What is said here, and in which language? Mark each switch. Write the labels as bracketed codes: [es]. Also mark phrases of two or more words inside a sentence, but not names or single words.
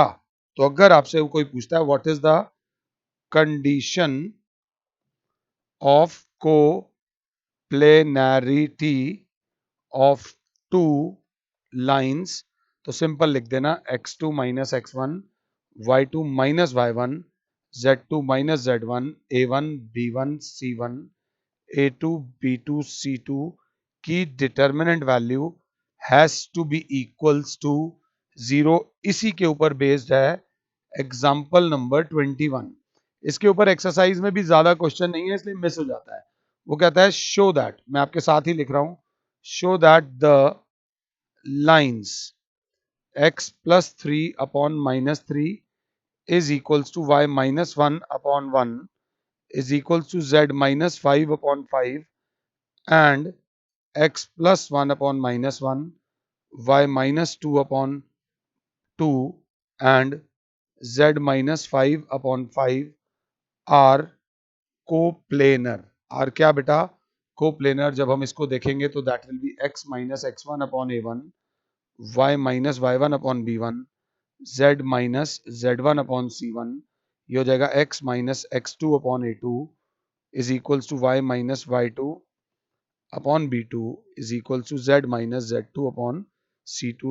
[hi] तो अगर आपसे कोई पूछता है [en] what is the condition of coplanarity of two lines, [hi] तो सिंपल लिख देना [en] x2 minus x1, y2 minus y1, z2 minus z1, a1 b1 c1, a2 b2 c2 की determinant value has to be equals to 0. [hi] इसी के ऊपर बेस्ड है [en] example number 21. [hi] इसके ऊपर एक्सरसाइज में भी ज्यादा क्वेश्चन नहीं है इसलिए मिस हो जाता है। वो कहता है [en] show that, [hi] मैं आपके साथ ही लिख रहा हूं, [en] show that the लाइन्स x plus 3 upon minus 3 is equals to y minus 1 upon 1 is equals to z minus 5 upon 5 and x plus 1 upon minus 1, y minus 2 upon 2 and z minus 5 upon 5 are coplanar. are [hi] क्या बेटा? [en] कोप्लेनर। [hi] जब हम इसको देखेंगे तो [en] that will be x minus x1 upon a1, y minus y1 upon b1, z minus z1 upon c1, [hi] ये हो जाएगा [en] x minus x2 upon a2 is equals to y minus y2 upon b2 is equals to z minus z2 upon c2.